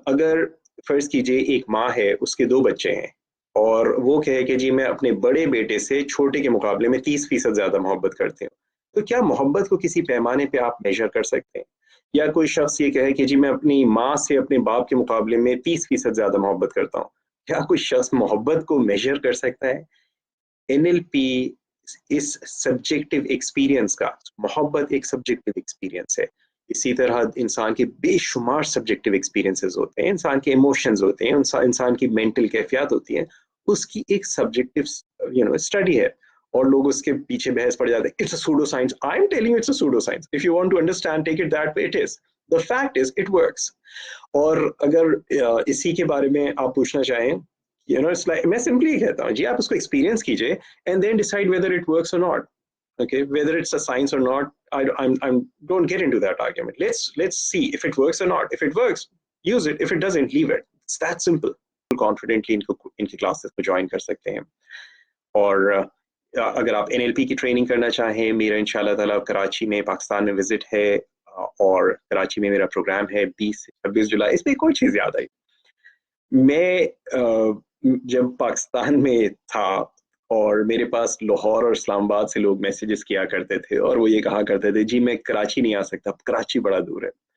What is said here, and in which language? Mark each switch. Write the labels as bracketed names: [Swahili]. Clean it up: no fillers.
[Urdu] اگر فرض کیجئے ایک ماں ہے، اس کے 2 بچے ہیں، اور وہ کہے کہ جی میں اپنے بڑے بیٹے سے چھوٹے کے مقابلے میں 30% زیادہ محبت کرتے ہوں، تو کیا محبت کو کسی پیمانے پہ آپ میجر کر سکتے ہیں؟ یا کوئی شخص یہ کہے کہ جی میں اپنی ماں سے اپنے باپ کے مقابلے میں 30% زیادہ محبت کرتا ہوں، کیا کوئی شخص محبت کو میجر کر سکتا ہے؟ NLP اس سبجیکٹو ایکسپیرینس کا، محبت ایک سبجیکٹو ایکسپیرینس ہے. اسی طرح انسان کے بے شمار سبجیکٹو ایکسپیرینسز ہوتے ہیں، انسان کے ایموشنز ہوتے ہیں، انسان کی مینٹل کیفیات ہوتی ہیں، اس کی ایک سبجیکٹو اسٹڈی ہے. اور لوگ اس کے پیچھے بحث پڑ جاتے ہیں. [English] It's a pseudoscience. I'm telling you it's a pseudoscience. If you want to understand, take it that way. It is. The fact is, it works. [Urdu] اور اگر اسی کے بارے میں آپ پوچھنا چاہیں، [English] it's like [Urdu] میں سمپلی کہتا ہوں جی آپ اس کو ایکسپیرینس کیجئے [English] and then decide whether it works or not. Okay, whether it's a science or not, I don't get into that argument. Let's see if it works or not. If it works, use it. If it doesn't, leave it. It's that simple. [Urdu] Confidently ان کی classes کو join کر سکتے ہیں. اور اگر آپ NLP کی training کرنا چاہیں، میرا انشاءاللہ تعالیٰ کراچی میں پاکستان میں وزٹ ہے، اور کراچی میں میرا پروگرام ہے 20 سے 26 جولائی. اس میں کوئی چیز یاد آئی، میں جب پاکستان میں تھا اور میرے پاس لاہور اور اسلام آباد سے لوگ میسیجز کیا کرتے تھے، اور وہ یہ کہا کرتے تھے جی میں کراچی نہیں آ سکتا، کراچی بڑا دور ہے.